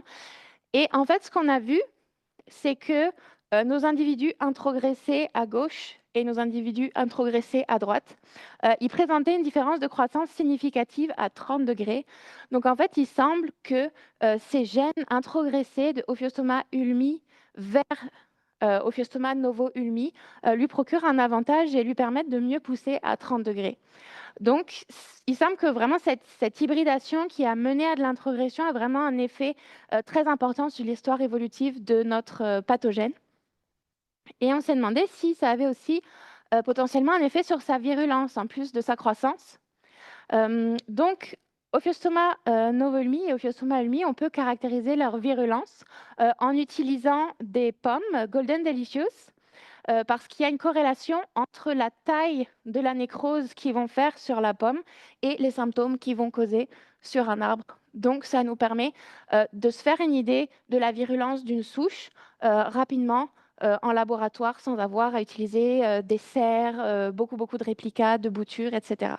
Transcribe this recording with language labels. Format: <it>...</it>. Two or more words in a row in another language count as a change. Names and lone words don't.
<fr>Et en fait, ce qu'on a vu, c'est que nos individus introgressés à gauche et nos individus introgressés à droite, ils présentaient une différence de croissance significative à 30 degrés. Donc, en fait, il semble que ces gènes introgressés de Ophiostoma ulmi vers Ophiostoma novo-ulmi, lui procurent un avantage et lui permettent de mieux pousser à 30 degrés. Donc, il semble que vraiment cette hybridation qui a mené à de l'introgression a vraiment un effet très important sur l'histoire évolutive de notre pathogène. Et on s'est demandé si ça avait aussi potentiellement un effet sur sa virulence, en plus de sa croissance. Donc, Ophiostoma novo-ulmi et Ophiostoma ulmi, on peut caractériser leur virulence en utilisant des pommes Golden Delicious, parce qu'il y a une corrélation entre la taille de la nécrose qu'ils vont faire sur la pomme et les symptômes qu'ils vont causer sur un arbre. Donc, ça nous permet de se faire une idée de la virulence d'une souche rapidement en laboratoire sans avoir à utiliser des serres, beaucoup de réplicas, de boutures, etc.</fr>